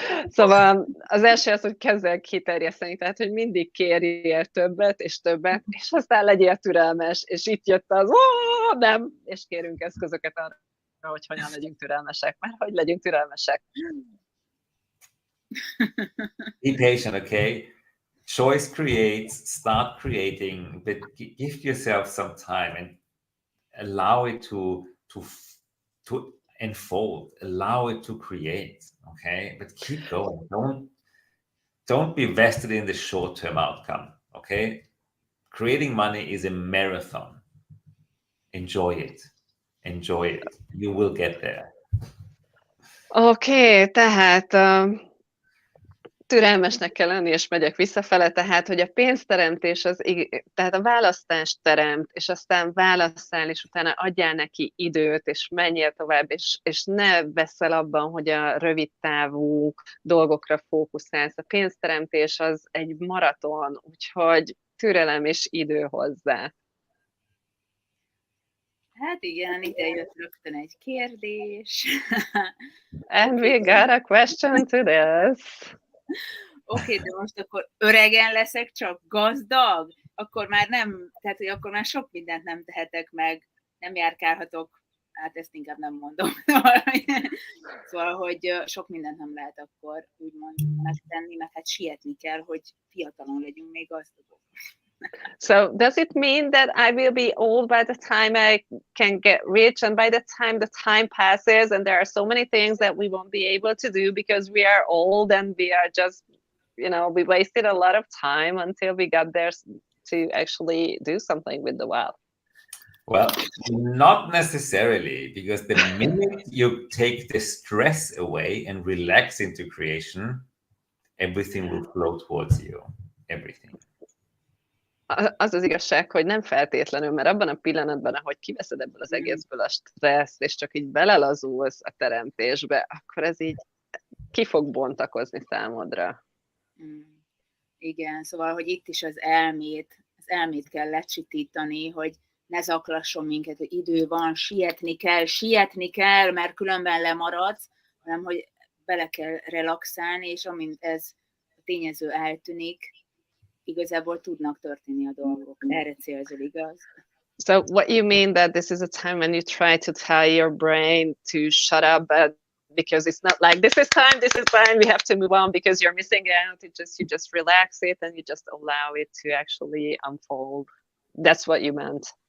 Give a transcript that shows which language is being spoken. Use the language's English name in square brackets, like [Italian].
[Hungarian] Szóval az első az, hogy kezd el kiterjeszteni, tehát, hogy mindig kérjél többet, és aztán legyél türelmes, és itt jött az, nem, és kérünk eszközöket arra, hogy hogyan legyünk türelmesek, mert hogy legyünk türelmesek. [English] Be patient, okay? Choice creates, start creating, but give yourself some time and allow it to unfold, allow it to create, okay? But keep going. Don't be vested in the short-term outcome, okay? Creating money is a marathon. Enjoy it. Enjoy it. You will get there. [Hungarian] Oké, tehát türelmesnek kell lenni, és megyek visszafele, tehát, hogy a pénzteremtés, tehát a választást teremt, és aztán válasszál, és utána adjál neki időt, és menjél tovább, és ne veszel abban, hogy a rövid távú dolgokra fókuszálsz. A pénzteremtés az egy maraton, úgyhogy türelem és idő hozzá. Hát igen, ide jött rögtön egy kérdés. [English] And we got a question to this. [Hungarian] Oké, de most akkor öregen leszek csak gazdag? akkor már nem, tehát hogy akkor már sok mindent nem tehetek meg, nem járkálhatok, hát ezt inkább nem mondom. Szóval, hogy sok mindent nem lehet akkor úgymond megtenni, mert hát sietni kell, hogy fiatalon legyünk még gazdagok. [English] So does it mean that I will be old by the time I can get rich, and by the time passes and there are so many things that we won't be able to do because we are old and we are just, we wasted a lot of time until we got there to actually do something with the wealth? Well, not necessarily, because the minute you take the stress away and relax into creation, everything will flow towards you. Everything. [Hungarian] Az az igazság, hogy nem feltétlenül, mert abban a pillanatban, ahogy kiveszed ebből az egészből a stresszt, és csak így belelazulsz a teremtésbe, akkor ez így ki fog bontakozni számodra. Igen, szóval, hogy itt is az elmét kell lecsitítani, hogy ne zaklasson minket, hogy idő van, sietni kell, mert különben lemaradsz, hanem hogy bele kell relaxálni, és amint ez a tényező eltűnik, igazából tudnak történni a dolgok. Erre célzol, igaz? [English] So what you mean that this is a time when you try to tell your brain to shut up, but because it's not like this is time, we have to move on because you're missing out. You just relax it and you just allow it to actually unfold. That's what you meant.